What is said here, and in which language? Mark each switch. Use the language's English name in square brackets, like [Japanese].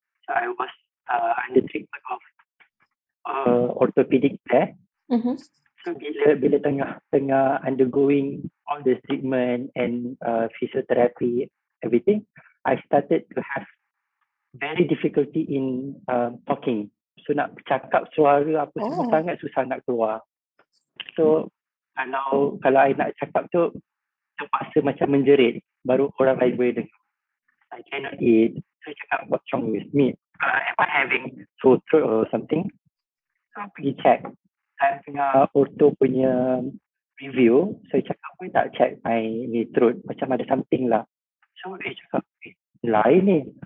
[English] So I was under treatment of orthopedic there. So [Malay] bila tengah [English] undergoing all the treatment and physiotherapy, everything, I started to have very difficulty in talking. [Malay] So nak bercakap suara apa semua sangat susah nak keluar. So kalau I nak cakap tu terpaksa macam menjerit baru orang lain boleh dengar. [English] I cannot eat. So I cakap, what's wrong with me? Am I having sore throat or something? [Malay] So pergi check. Saya tengah ortho punya review. So I cakap, boleh tak [English] check my throat? [Malay] Macam ada something lah. So I cakap, lain ni.